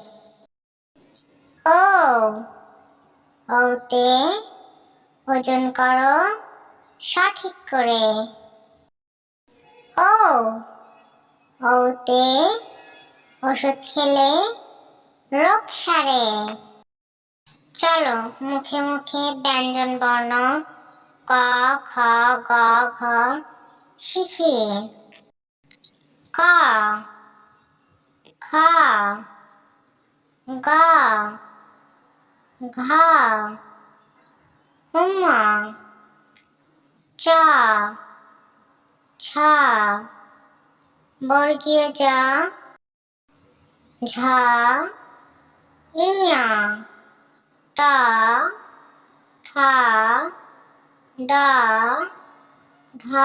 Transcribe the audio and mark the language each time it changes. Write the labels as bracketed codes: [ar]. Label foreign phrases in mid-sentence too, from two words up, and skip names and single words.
[bn] ও, ওতে ওজন করো সঠিক করে। ও, ওতে ওষুধ খেলে রোগ সারে। চলো মুখে মুখে ব্যঞ্জন বর্ণ ক, খ, গ, ঘ শিখি। ক, খ, গ, ঘ, ঙ, চ, ছ, বর্গীয় জ, ঝ, ঞ, ট, ঠ, ড, ঢ,